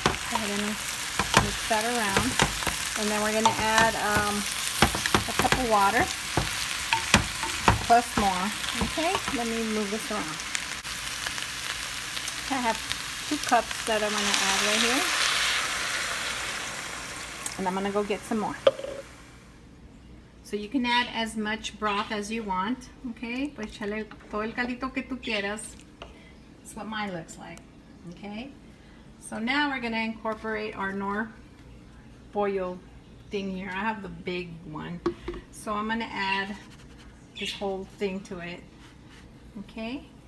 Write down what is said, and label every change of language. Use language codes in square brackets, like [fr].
[en] Go ahead and mix that around. And then we're going to add a cup of water, plus more. Okay, let me move this around. I have 2 cups that I'm going to add right here. And I'm going to go get some more. So you can add as much broth as you want, okay? [es] Pues échale todo el caldito que tú quieras. [en] That's what mine looks like, okay? So now we're gonna incorporate our Knorr pollo thing here. I have the big one. So I'm gonna add this whole thing to it, okay?